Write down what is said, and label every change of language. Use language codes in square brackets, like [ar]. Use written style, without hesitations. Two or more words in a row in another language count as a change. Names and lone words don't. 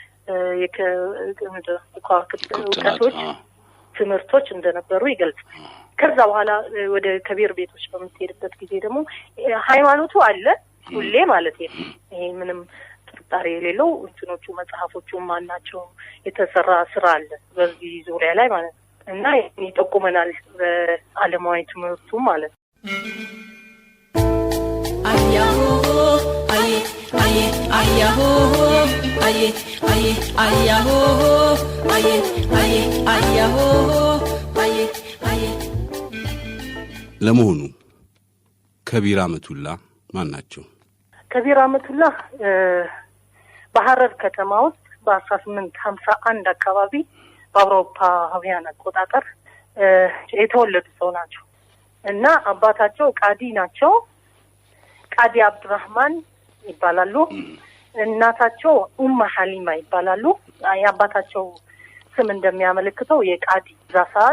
[am] የከዋክብቶች ትምህርቶች እንደነበሩ ይገልጻል ከዛ በኋላ ወደ ከቢር ቤቶች በመሄድበት ጊዜ ደግሞ ሃይማኖቱ አለ ሁሌ ማለት ነው ይሄ ምንም ጥርጣሬ የሌለው እንትኖቹ መጽሐፎቹ ማናቸው የተሰራ ስራ አለ በዚህ ዙሪያ ላይ ማለት እና ይጠቁመናል በዓለማዊ ትምህርቱ ማለት ayaho aye aye ayaho aye aye ayaho aye aye ayaho aye aye ለመሆኑ ከቢር አመቱላ ማን ናቸው ከቢር አመቱላ በሐረር ከተማ ውስጥ በ1851 አካባቢ በአውሮፓውያን አቆጣጠር የተወለዱ ሰው ናቸው እና አባታቸው ቃዲ ናቸው ቃዲ አብዱራህማን ይባላሉ እናታቸው ሐሊማ ይባላሉ ያባታቸው ስም እንደሚያመለክተው የቃዲ ዛሳት